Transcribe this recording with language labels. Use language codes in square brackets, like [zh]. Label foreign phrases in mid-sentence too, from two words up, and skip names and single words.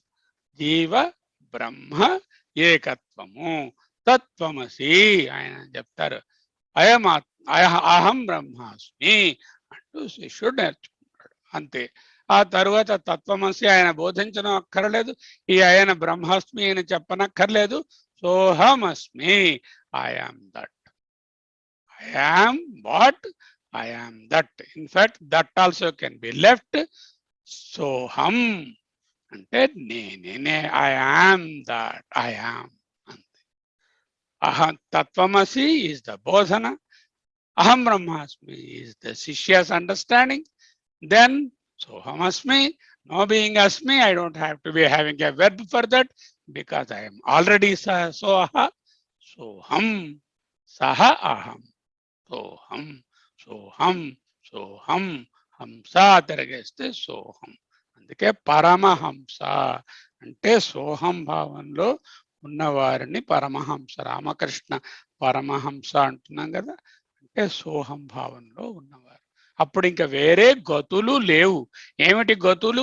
[te] జీవ బ్రహ్మ ఏకత్వము, తత్వమసి ఆయన చెప్తారు. అహం బ్రహ్మాస్మి అంటూ శిష్యుడు నేర్చుకుంటాడు, అంతే. ఆ తరువాత తత్వమసి ఆయన బోధించడం అక్కర్లేదు, ఈ ఆయన బ్రహ్మాస్మి అని చెప్పనక్కర్లేదు. [sa] సోహమస్మి, [en] I am that, I am what, I am that. in fact that also can be left. [te] సోహం అంటే నేనే, [en] I am that, I am, అంతే. [sa] అహం తత్వమసి [en] is the [sa] బోధన, अहं ब्रह्मास्मि [en] is the shishya's understanding. Then [sa] सोहम् अस्मि, [en] no being asmi, I don't have to be having a verb for that because I am already soha. [sa] सोहम्, सः अहम्, सोहम्, सोहम्, सोहम्, हंस తిరగేస్తే soham. [te] అందుకే పరమహంస అంటే సోహం భావంలో ఉన్నవారిని పరమహంస, రామకృష్ణ పరమహంస అంటున్నాం కదా, అంటే సోహం భావంలో ఉన్నవారు. అప్పుడు ఇంకా వేరే గతులు లేవు. ఏమిటి గతులు?